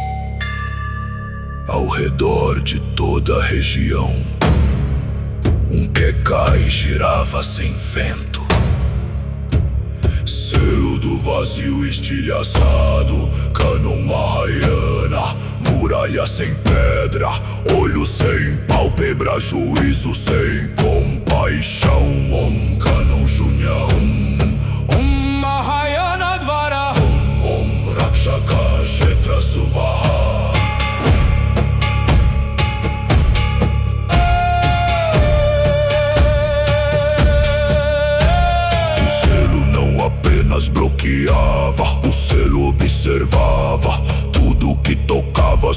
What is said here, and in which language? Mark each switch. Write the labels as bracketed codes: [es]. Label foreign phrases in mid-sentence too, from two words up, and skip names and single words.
[pt] Ao redor de toda a região, um Kekai girava sem vento. Selo do vazio estilhaçado, Canon Mahayana, muralha sem pedra, olho sem pálpebra, juízo sem compaixão. [sa] Om Canon Shunya Om Mahayana Dvara Om Rakshaka Kshetra Suvaha. [pt] Apenas bloqueava, o selo observava tudo que tocava.